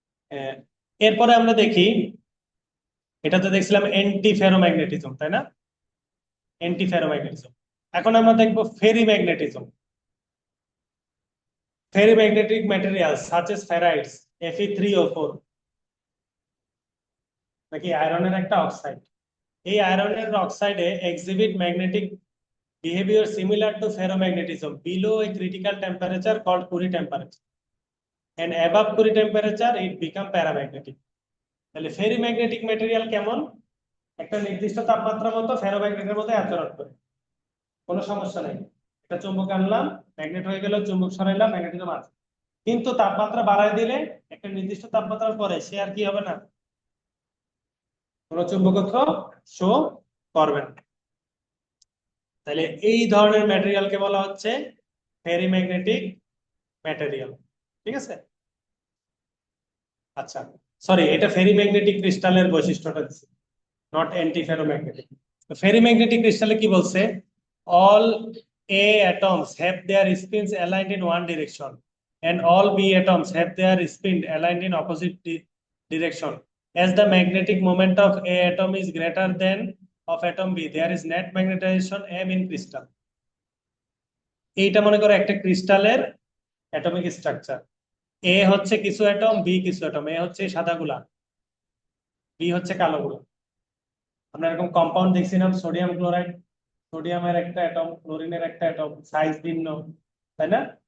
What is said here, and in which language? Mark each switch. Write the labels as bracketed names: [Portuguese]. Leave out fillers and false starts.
[Bangla] আহ, এরপরে আমরা দেখি, এটা তো দেখছিলাম অ্যান্টি ফেরোম্যাগনেটিজম, তাই না? Anti ferromagnetism. এখন আমরা দেখবো ফেরিম্যাগনেটিজম। Ferrimagnetic material such as ফেরাইটস Fe3O4, নাকি আয়রনের একটা অক্সাইড। এই আয়রনের অক্সাইডে [English] Exhibit magnetic behavior similar to ferromagnetism below a critical temperature called Curie temperature, and above Curie temperature it become paramagnetic. [Bangla] তাহলে ফেরিম্যাগনেটিক ম্যাটেরিয়াল কেমন, একটা নির্দিষ্ট তাপমাত্রা মতো ফেরোম্যাগনেটের মতো আচরণ করে, কোনো সমস্যা নাই। একটা চুম্বক আনলাম, ম্যাগনেট হয়ে গেল, চুম্বক সরাইলাম, ম্যাগনেটিজম আছে। কিন্তু তাপমাত্রা বাড়ায় দিলে একটা নির্দিষ্ট তাপমাত্রার পরে সে আর কি হবে না, কোনো চুম্বকত্ব শো করবে না। তাহলে এই ধরনের ম্যাটেরিয়ালকে বলা হচ্ছে ফেরিম্যাগনেটিক ম্যাটেরিয়াল। ঠিক আছে। আচ্ছা, সরি, এটা ফেরিম্যাগনেটিক ক্রিস্টালের বৈশিষ্ট্যটা দিচ্ছে, নট অ্যান্টি ফেরোম্যাগনেটিক। ফেরিম্যাগনেটিক ক্রিস্টালে কি বলছে, [English] All A atoms have their spins aligned in one direction and all B atoms have their spin aligned in opposite direction. As the magnetic moment of A atom is greater than of atom B, there is net magnetization M in crystal. [Bangla] এইটা মনে করো একটা ক্রিস্টালের atomic structure. এ হচ্ছে কিছু atom, B কিছু atom, এ হচ্ছে সাদাগুলা, B হচ্ছে কালোগুলা। আমরা এরকম কম্পাউন্ড দেখছিলাম, সোডিয়াম ক্লোরাইড, সোডিয়ামের একটা অ্যাটম, ক্লোরিনের একটা অ্যাটম, সাইজ ভিন্ন, তাই না?